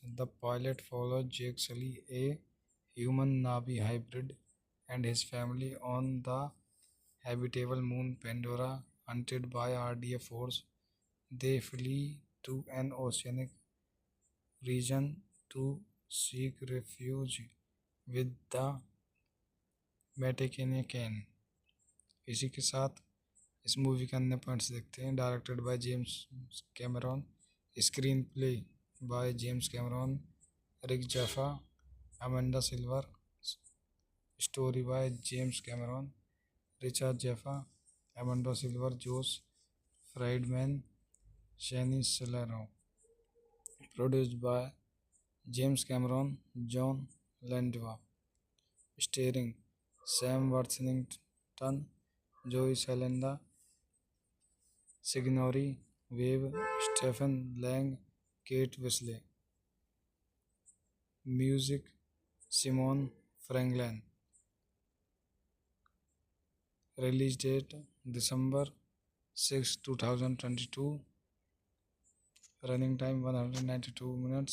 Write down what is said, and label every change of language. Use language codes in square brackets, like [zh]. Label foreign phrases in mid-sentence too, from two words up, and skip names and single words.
[en] The pilot follows Jake Sully, a human Navi hybrid, and his family on the habitable moon Pandora. Hunted by RDA force, they flee to an oceanic region to seek refuge with the Metakenyan। [hi] इसी के साथ इस मूवी के अन्य पॉइंट्स देखते हैं। [en] Directed by James Cameron, Screenplay by James Cameron, Rick Jaffa, Amanda Silver, Story by James Cameron, Richard Jaffa, Amanda Silver, Josh Friedman, Shaini Saleno. Produced by James Cameron, John Landwa. Starring Sam Worthington, Joey Salenda, Signori Wave, Stephen Lang, Kate Wisley. Music Simon Franklin. Release date December 6, 2022. Running time 192 minutes.